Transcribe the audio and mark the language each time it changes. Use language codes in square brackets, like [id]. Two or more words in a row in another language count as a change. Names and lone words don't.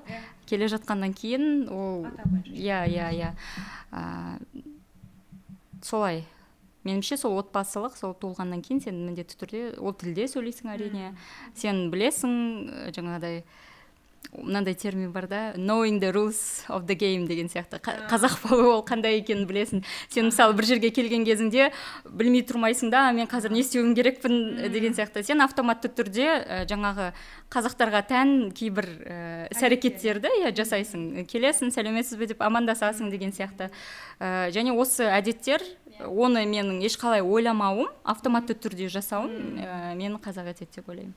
[kk] Келе жатқаннан кейін, ол солай. Меніңше сол отбасылық, сол туылғаннан кейін сен міндетті түрде ол тілде сөйлейсің әрине. Сен білесің, жаңағыдай мынандай термин бар да, [en] knowing the rules of the game [kk] деген сияқты. Қазақ болу ол қандай екенін білесің. Сен мысалы бір жерге келген кезіңде білмей тұрмайсың да, мен қазір не істеуім керекпін деген сияқты. Сен автоматты түрде жаңағы қазақтарға тән кейбір іс-әрекеттерді жасайсың. Келесің, сәлеметсіз бе деп амандасасың деген сияқты. Және осы әдеттер, оны менің ешқалай ойламауым, автоматты түрде жасауым мені қазақ етеді деп ойлаймын.